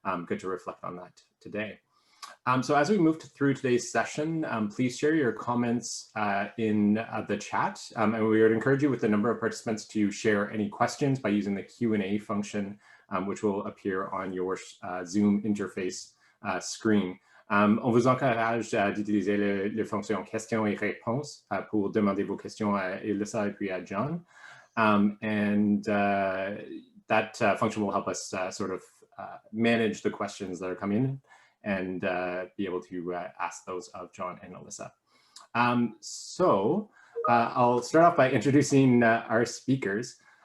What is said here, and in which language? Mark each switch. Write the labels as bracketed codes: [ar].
[en] Good to reflect on that today. So as we move through today's session, please share your comments in the chat. And we would encourage you with the number of participants to share any questions by using the Q&A function, which will appear on your Zoom interface screen. [fr] On vous encourage d'utiliser les fonctions questions et réponses pour demander vos questions à Alyssa et puis à John. [en] And that function will help us sort of manage the questions that are coming in and be able to ask those of John and Alyssa. So I'll start off by introducing our speakers.